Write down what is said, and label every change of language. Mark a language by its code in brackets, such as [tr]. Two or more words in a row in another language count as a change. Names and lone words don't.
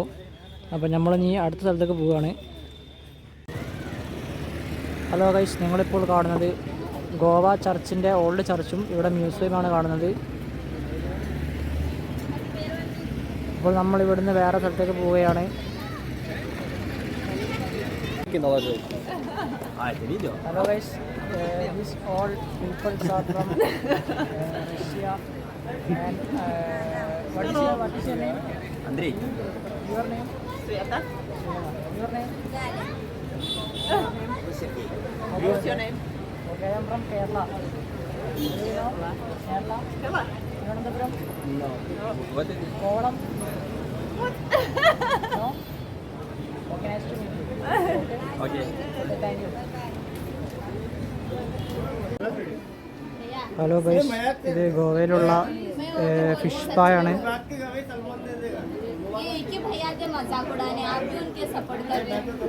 [ml] അപ്പോൾ നമ്മളിനി അടുത്ത സ്ഥലത്തേക്ക് പോവുകയാണ്. [en] Hello guys, [ml] നിങ്ങളിപ്പോൾ കാണുന്നത് ഗോവ ചർച്ചിൻ്റെ ഓൾഡ് ചർച്ചും ഇവിടെ മ്യൂസിയമാണ് കാണുന്നത്. അപ്പോൾ നമ്മൾ ഇവിടുന്ന് വേറെ സ്ഥലത്തേക്ക് പോവുകയാണ്. [en] Hello guys, this all peoples are from Russia and what is your name? Andrei. Your name? Sveta. Your name? What's your name? Okay, I am from Kerala. Do you know Kerala? Thiruvananthapuram? What is it? Kovalam? No? Okay, nice to meet you. Okay, Okay. thank you. Hello guys, [ml] ഇത് ഗോവയിലുള്ള [en] fish pie [ml] ആണ്. [hi] ये एक ही भैया के मजाक उड़ाने, आप भी उनके सपोर्ट कर रहे हैं।